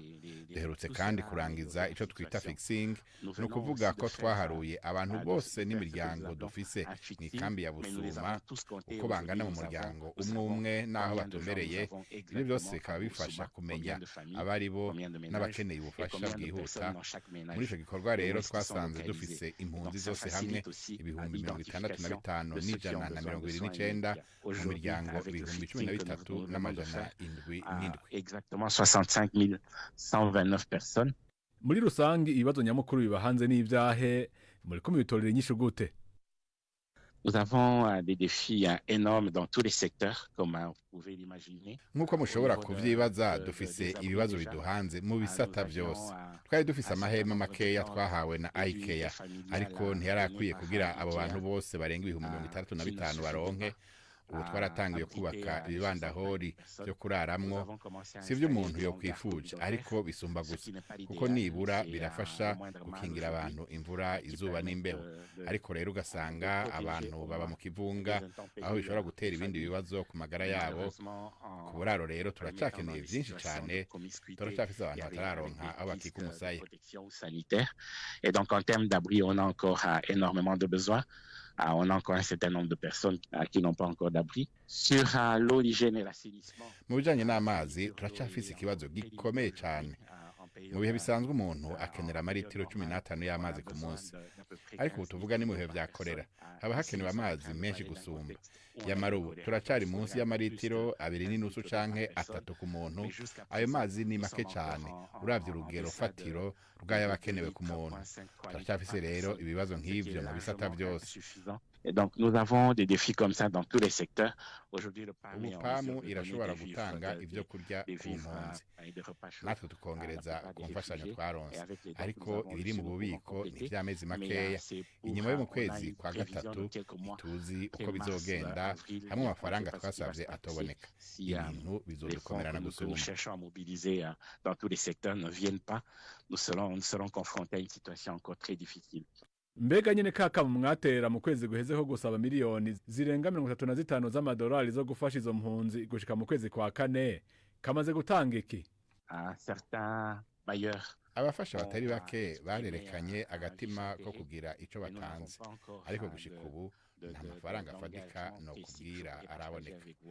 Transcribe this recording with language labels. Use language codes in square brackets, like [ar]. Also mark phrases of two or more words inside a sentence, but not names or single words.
[rn] Duherutse kandi kurangiza ico twita fixing, no kuvuga ko twaharuye abantu bose n'imiryango dufise mu ikambi ya Busuma uko bangana mu muryango umwe umwe n'aho batumbereye. Ibyo byose bikaba bifasha kumenya abari bo n'abakeneye ubufasha bwihuta. Muri ico gikorwa rero twasanze dufise impunzi zose hamwe ibihumbi 65,129 mu miryango ibihumbi 13,707. [fr] Exactement 65 personnes. [rn] Muri rusangi ibibazo nyamukuru biba hanze n'ivyahe muriko mubitorera inyishu gute? [fr] Nous avons des défis énormes dans tous les secteurs, comme vous pouvez l'imaginer. [rn] Nk'uko mushobora kuvyibaza, dufise ibibazo biduhanze mu bisata vyose. Twari dufise amahema makeya twahawe na IKEA, ariko ntiyarakwiye kugira abo bantu bose barenga ibihumbi 65 baronke. Ubu twaratangiye kubaka ibibandahori byo kuraramwo. Si vyo umuntu yo kwifuje, ariko bisumba gusa, kuko nibura birafasha gukingira abantu imvura, izuba n'imbeho. Ariko rero ugasanga abantu baba mu kivunga, aho bishobora gutera ibindi bibazo ku magara yabo. Ku buraro rero turacakeneye vyinshi cane, turacafise abantu batararonka aho bakika umusaya. [fr] Et donc en termes d'abri, on a encore énormément de besoins. On a encore un certain nombre de personnes qui n'ont pas encore d'abri. Sur l'eau, l'hygiène et l'assainissement. [rn] Mu bijanye n'amazi turacafise ikibazo gikomeye cyane. Mu bihe bisanzwe umuntu akenera amaritiro 15 y'amazi ku munsi, ariko ubu tuvuga ni mu bihe vya korera haba hakenewe amazi menshi gusumba. Yamara ubu turacari munsi y'amaritiro 2.5 canke 3 ku muntu. Ayo mazi ni make cyane uravye urugero fatiro rw'ayabakenewe ku muntu. Turacafise rero ibibazo nk'ivyo mu bisata byose. [fr] Et donc nous avons des défis comme ça dans tous les secteurs. Aujourd'hui le [rn] PAMU irashobora gutanga ivyo kurya ku mpunzi, natwe tukongereza ku mfashanyo twaronse, ariko ibiri mu bubiko ni ivy'amezi makeya. Inyuma yo mu kwezi kwa gatatu tuzi uko bizogenda, hamwe amafaranga twasavye atoboneka, ibintu bizodukomerana gusumba. [fr] Nous cherchons à mobiliser dans tous les secteurs ne viennent pas, nous serons confrontés à une situation encore très difficile. [rn] Mbega nyene kaka mwatera mu kwezi guhezeho gusaba miliyoni zirenga 35 z'amadolari zo gufasha izo mpunzi gushika mu kwezi kwa kane, kamaze gutanga iki? [fr] Certains bailleurs [rn] abafasha batari bake barerekanye agatima ko kugira ico batanze, ariko gushika ubu nta mafaranga afatika no kubwira araboneka.